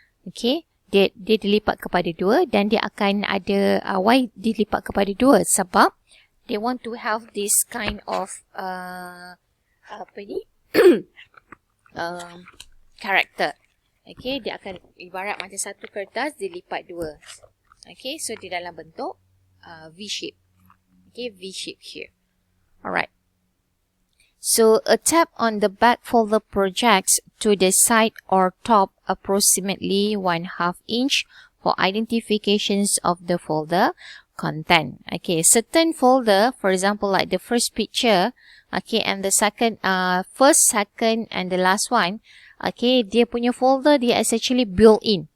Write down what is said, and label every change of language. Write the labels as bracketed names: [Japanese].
[Malay] Okay, dia dilipat kepada dua, dan dia akan ada [English] why [Malay] dilipat kepada dua? Sebab [English] they want to have this kind of [Malay] apa ni [English] character. [Malay] Okay, dia akan ibarat macam satu kertas dilipat dua. [English] Okay, so [Malay] di dalam bentuk [English] V shape. Okay, V shape here. Alright. So a tab on the back folder projects to the side or top approximately 1/2 inch for identifications of the folder content. Okay, certain folder, for example, like the first picture, okay, and the second, first, second, and the last one, okay, [Malay] dia punya folder dia [English] is actually built in.